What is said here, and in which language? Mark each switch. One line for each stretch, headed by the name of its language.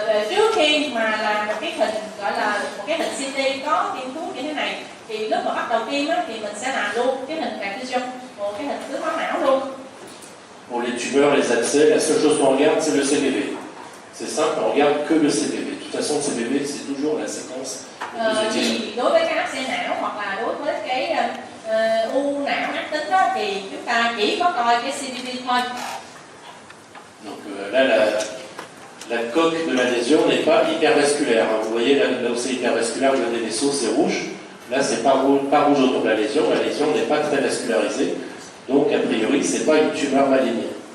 Vietnamese: Trước khi mà làm một cái hình gọi là một cái hình CT có tiêm thuốc như thế này, thì lúc mà bắt đầu tiêm á, thì mình sẽ làm luôn cái hình perfusion, một cái hình tưới máu não luôn.
French: Pour les tumeurs, les abcès, la seule chose qu'on regarde, c'est le CPV. C'est simple, on regarde que le CPV. De toute façon, le CPV, c'est toujours la séquence la plus utile.
Vietnamese: Thì đối với cái áp xe não hoặc là đối với cái u não ác tính đó, thì chúng ta chỉ có coi cái CPV thôi.
French: Donc là, la coque de la lésion n'est pas hypervasculaire. Vous voyez, là où c'est hypervasculaire, vous avez des vaisseaux, c'est rouge. Là, c'est pas rouge autour de la lésion. La lésion n'est pas très vascularisée. Donc, a priori, c'est pas une tumeur maligne.